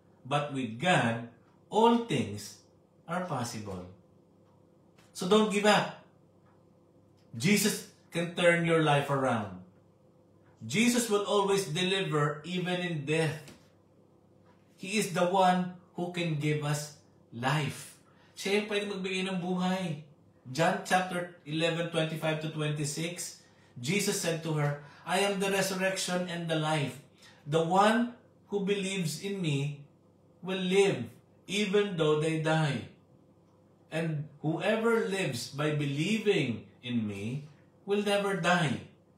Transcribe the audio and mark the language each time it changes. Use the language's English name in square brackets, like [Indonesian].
[English] But with God, all things are possible. So don't give up. Jesus can turn your life around. Jesus will always deliver even in death. He is the one who can give us life. [Filipino] Siya yung pwede magbigay ng buhay. [English] John chapter 11, 25 to 26, Jesus said to her, I am the resurrection and the life. The one who believes in me will live even though they die. And whoever lives by believing in me will never die.